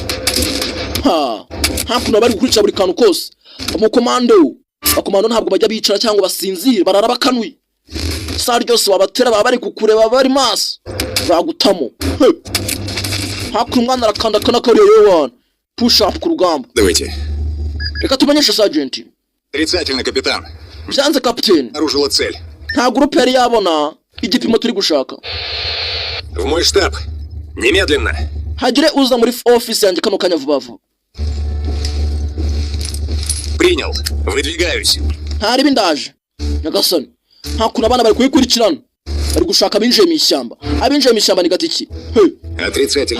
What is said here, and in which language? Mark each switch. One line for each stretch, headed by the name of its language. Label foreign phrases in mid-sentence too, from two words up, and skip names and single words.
Kinyarwanda: hakuno bari gukurikira buri kantu kose abakomando ntabwo bajya bicara cyangwa basinzira barara bakanuye saa ryose wabatera baba bari kukureba bari maso bagutamo hakuno umwana arakanda kariya yewe
English: push up
Kinyarwanda: ku rugamba
Russian: Давайте.
Kinyarwanda: reka tumenyeshe sergeant
Russian: Отрицательно, капитан.
Kinyarwanda: byanze captain
Russian: Обнаружила цель.
Kinyarwanda: nta groupe yari yabona igipimo turi gushaka
Russian: В мой штаб. Немедленно.
Kinyarwanda: hagire uza muri office yanjye kano kanya vuba vuba
Russian: Принял. Выдвигаюсь.
Kinyarwanda: ntari bindaje nyagasani hakuno abana bari kuyikurikirana bari gushaka abinjiye mu ishyamba ni gatiki
Russian: Отрицательно.